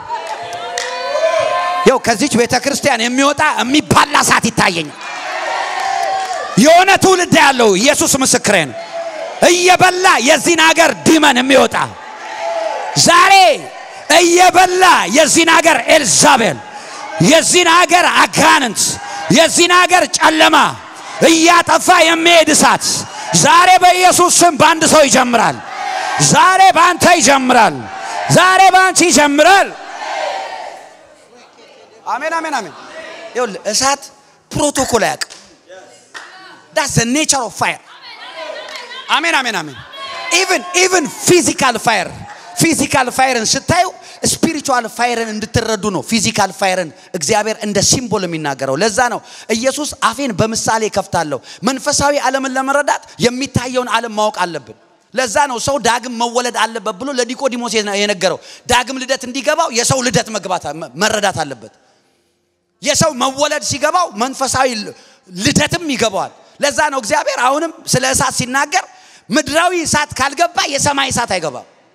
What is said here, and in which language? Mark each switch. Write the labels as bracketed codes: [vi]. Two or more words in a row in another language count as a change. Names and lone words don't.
[am] ያው ከዚች ቤተክርስቲያን የሚወጣ የሚባላ እሳት ይታየኛል የሆነ ትውልድ ያለው ኢየሱስ ምስክሬ ነው እየበላ የዚህን ሀገር ዲመን የሚወጣ ዛሬ እየበላ የዚህን ሀገር ኤልዛቤል የዚህን ሀገር አጋንንት የዚህን ሀገር ጨለማ እያጠፋ የሚሄድ እሳት ዛሬ በኢየሱስ ስም ባንድ ሰው ይጀምራል ዛሬ ባንተ ይጀምራል ዛሬ ባንቺ ይጀምራል አሜን አሜን አሜን ይሁን እሳት ፕሮቶኮል ያቅ [en] that's the nature of fire amen amen amen even physical fireን [am] ስታዩ [en] spiritual fireን [am] እንድትረዱ ነው [en] physical fireን [am] እግዚአብሔር እንደ ሲምቦል የሚናገረው ለዛ ነው ኢየሱስ አፌን በምሳሌ ከፍታለሁ መንፈሳዊ ዓለምን ለመረዳት የሚታየውን ዓለም ማወቅ አለብን ለዛ ነው ሰው ዳግም መወለድ አለበት ብሎ ለኒቆዲሞስ የነገረው ዳግም ልደት እንዲገባው የሰው ልደት መረዳት አለበት የሰው መወለድ ሲገባው መንፈሳዊ ልደትም ይገባዋል ለዛ ነው እግዚአብሔር አሁንም ስለ እሳት ሲናገር ምድራዊ እሳት ካልገባ የሰማይ እሳት አይገባም